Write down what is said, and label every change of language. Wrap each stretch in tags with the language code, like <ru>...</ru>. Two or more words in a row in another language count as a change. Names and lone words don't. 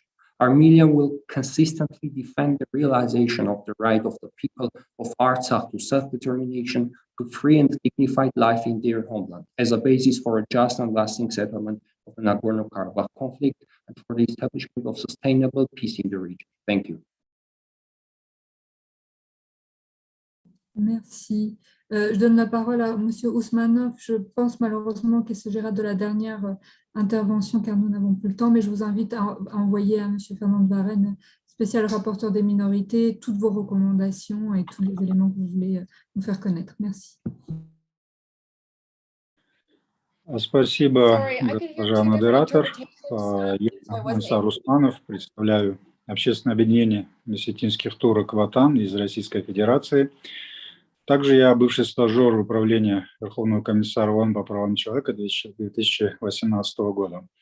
<en>Armenia will consistently defend the realization of the right of the people of Artsakh to self-determination, to free and dignified life in their homeland, as a basis for a just and lasting settlement of the Nagorno-Karabakh conflict and for the establishment of sustainable peace in the region. Thank you.</en> <fr>Merci. Je donne la parole à M. Ousmanov. Je pense malheureusement qu'il s'agira de la dernière intervention car nous n'avons plus le temps, mais je vous invite à envoyer à M. Fernand de Varenne, spécial rapporteur des minorités, toutes vos recommandations et tous les éléments que vous voulez nous faire connaître. Merci.</fr> <ru>Спасибо, госпожа модератор. Я Ансар Усманов, представляю общественное объединение мессетинских турок «Ватан» из Российской Федерации. Также я бывший стажер управления Верховного комиссара ООН по правам человека 2018 года.</ru>